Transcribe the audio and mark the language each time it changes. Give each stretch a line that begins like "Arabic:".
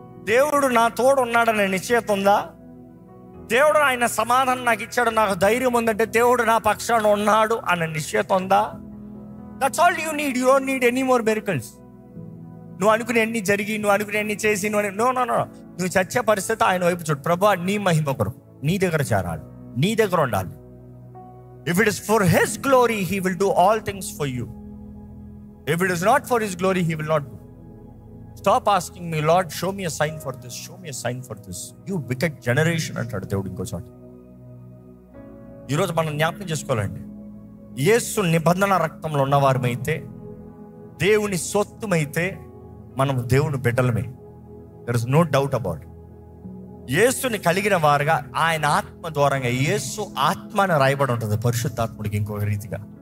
Telugu: దేవుడు నా తోడు ఉన్నాడనే నిశ్చయత ఉందా? దేవుడు ఆయన సమాధానం నాకు ఇచ్చాడు, నాకు ధైర్యం ఉందంటే దేవుడు నా పక్షాన ఉన్నాడు అన్న నిశ్చయత ఉందా?
English: That's all you need. You don't need any more miracles.
Telugu: నువ్వు అనుకునే అన్ని జరిగి, నువ్వు అనుకునే అన్ని చేసి, నువ్వు చచ్చే పరిస్థితి ఆయన వైపు చూడు. ప్రభా నీ మహిమ కొరకు నీ దగ్గర చేరాలి, నీ దగ్గర ఉండాలి.
English: If it is for His glory, He will do all things for you. If it is not for His glory, He will not do. Stop asking me, Lord, show me a sign for this, show me a sign for this. You wicked generation
Telugu: అంటాడు దేవుడు ఇంకో చోట. ఈరోజు మనం జ్ఞాపకం చేసుకోవాలండి, యేసు నిబంధన రక్తంలో ఉన్నవారమైతే, దేవుని సొత్తుమైతే మనం దేవుని బిడ్డలమే.
English: There is no doubt about.
Telugu: యేసుని కలిగిన వారుగా ఆయన ఆత్మ ద్వారంగా, యేసు ఆత్మ అని రాయబడి ఉంటుంది పరిశుద్ధాత్ముడికి ఇంకొక రీతిగా.